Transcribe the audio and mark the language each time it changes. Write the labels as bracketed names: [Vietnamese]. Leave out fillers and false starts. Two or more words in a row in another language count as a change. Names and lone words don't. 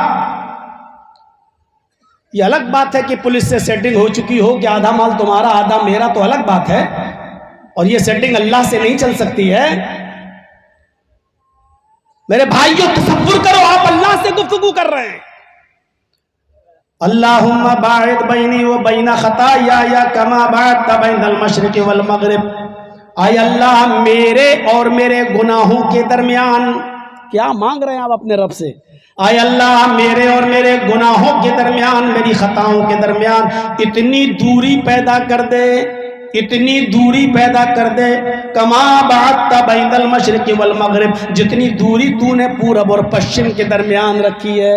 [Urdu] یہ الگ بات ہے کہ پولیس سے سیٹنگ ہو چکی ہو کہ آدھا مال تمہارا آدھا میرا, تو الگ بات ہے, اور یہ سیٹنگ اللہ سے نہیں چل سکتی ہے. میرے بھائیوں تصور کرو آپ اللہ سے گفتگو کر رہے ہیں. [Arabic] اللہم باعد بینی و بین خطایا کما بعدت بین المشرق والمغرب. [Urdu] آئے اللہ میرے اور میرے گناہوں کے درمیان, کیا مانگ رہے ہیں آپ اپنے رب سے, آئے اللہ میرے اور میرے گناہوں کے درمیان, میری خطاؤں کے درمیان اتنی دوری پیدا کر دے, اتنی دوری پیدا کر دے [Arabic] کما بعدت بین المشرق والمغرب, [Urdu] جتنی دوری تو نے پورب اور پشچم کے درمیان رکھی ہے.